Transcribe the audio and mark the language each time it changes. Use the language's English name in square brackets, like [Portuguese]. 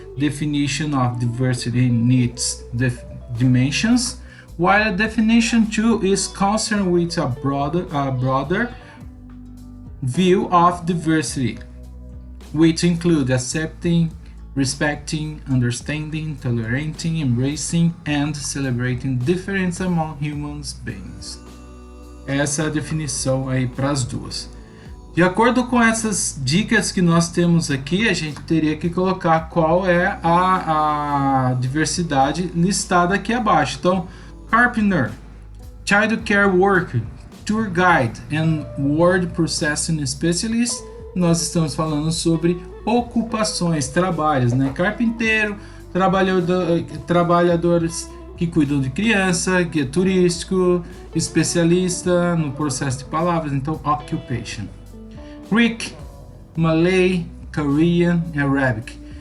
[English] Definition of diversity needs dimensions, while definition 2 is concerned with a broader view of diversity, which include accepting, respecting, understanding, tolerating, embracing, and celebrating difference among human beings. [Portuguese] Essa é a definição aí para as duas. De acordo com essas dicas que nós temos aqui, a gente teria que colocar qual é a diversidade listada aqui abaixo. [English] Então, carpenter, child care worker, tour guide and word processing specialist. [Portuguese] Nós estamos falando sobre ocupações, trabalhos, né? Carpinteiro, trabalhadores que cuidam de criança, guia turístico, especialista no processo de palavras, então occupation. [English] Greek, Malay, Korean e Arabic.